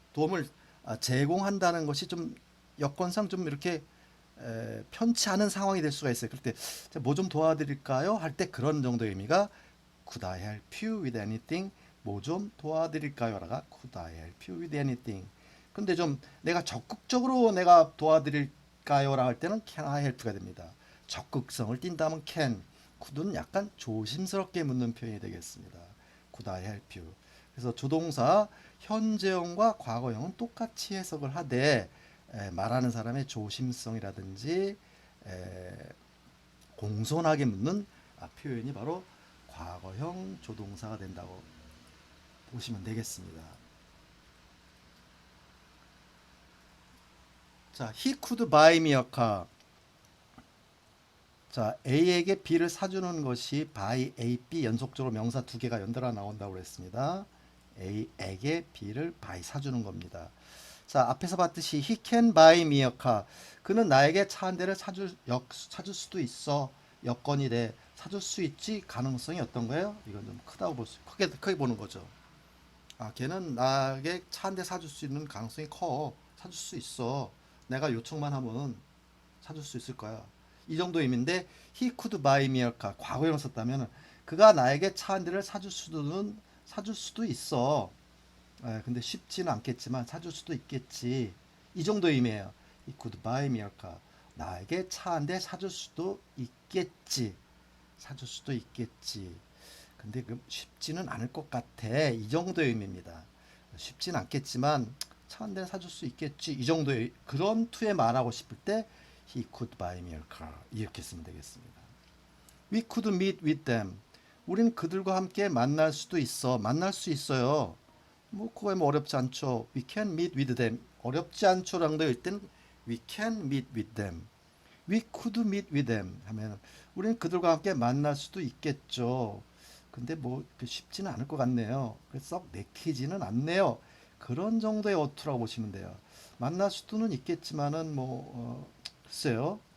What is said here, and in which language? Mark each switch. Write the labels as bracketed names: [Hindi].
[Korean] 도움을 제공한다는 것이 좀 여건상 좀 이렇게 편치 않은 상황이 될 수가 있어요. 그럴 때 뭐 좀 도와드릴까요? 할 때 그런 정도의 의미가 [English] Could I help you with anything? [Korean] 뭐 좀 도와드릴까요? 라가 [English] Could I help you with anything? [Korean] 근데 좀 내가 적극적으로 내가 도와드릴까요? 라 할 때는 [English] Can I help [Korean] 가 됩니다. 적극성을 띈다면 can, could는 약간 조심스럽게 묻는 표현이 되겠습니다. [English] Could I help you? [Korean] 그래서 조동사 현재형과 과거형은 똑같이 해석을 하되 말하는 사람의 조심성이라든지 공손하게 묻는 표현이 바로 과거형 조동사가 된다고 보시면 되겠습니다. [English] 자, he could buy me a car. [Korean] 자, A에게 B를 사주는 것이 buy A, B 연속적으로 명사 두 개가 연달아 나온다고 그랬습니다. A에게 B를 buy 사주는 겁니다. 자, 앞에서 봤듯이 [English] he can buy me a car. [Korean] 그는 나에게 차 한 대를 사줄 수도 있어. 여건이 돼. 사줄 수 있지. 가능성이 어떤 거예요? 이건 좀 크다고 크게 보는 거죠. 걔는 나에게 차 한 대 사줄 수 있는 가능성이 커. 사줄 수 있어. 내가 요청만 하면 사줄 수 있을 거야. 이 정도 의미인데 [English] he could buy me a car. [Korean] 과거형 썼다면 그가 나에게 차 한 대를 사줄 수도 있어. 근데 쉽지는 않겠지만 사줄 수도 있겠지. 이 정도 의미예요. [English] He could buy me a car. [Korean] 나에게 차 한 대 사줄 수도 있겠지. 사줄 수도 있겠지. 근데 그 쉽지는 않을 것 같아. 이 정도의 의미입니다. 쉽지는 않겠지만 차 한 대 사줄 수 있겠지. 이 정도의 그런 투에 말하고 싶을 때 [English] He could buy me a car. [Korean] 이렇게 쓰면 되겠습니다. [English] We could meet with them. [Korean] 우린 그들과 함께 만날 수도 있어. 만날 수 있어요. 뭐 그거에 뭐 어렵지 않죠. [English] We can meet with them. [Korean] 어렵지 않죠라는 될 때는 [English] we can meet with them. We could meet with them [Korean] 하면 우리는 그들과 함께 만날 수도 있겠죠. 근데 뭐 쉽지는 않을 것 같네요. 썩 내키지는 않네요. 그런 정도의 어투라고 보시면 돼요. 만날 수도는 있겠지만은 글쎄요.